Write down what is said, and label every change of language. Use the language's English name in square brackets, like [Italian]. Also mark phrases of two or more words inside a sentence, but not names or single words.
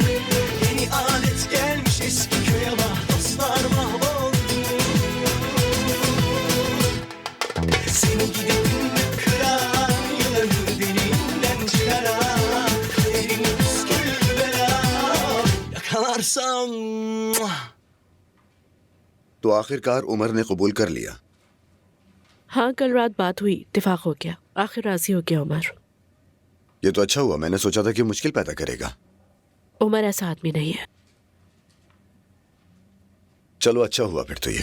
[Turkish] Yeni alet gelmiş eski köye bak, dostlar mahvoldu. Seni gidip de kıran, yılanı deliğinden çıkaran, kaderin püsküllü belam, yakalarsam. [Hindi] तो आखिरकार उमर ने कबूल कर लिया। हाँ, कल रात बात हुई, इत्तेफाक हो गया, आखिर राजी हो गया उमर। ये तो अच्छा हुआ, मैंने सोचा था कि मुश्किल पैदा करेगा। उमर ऐसा आदमी नहीं है। चलो अच्छा हुआ फिर तो ये।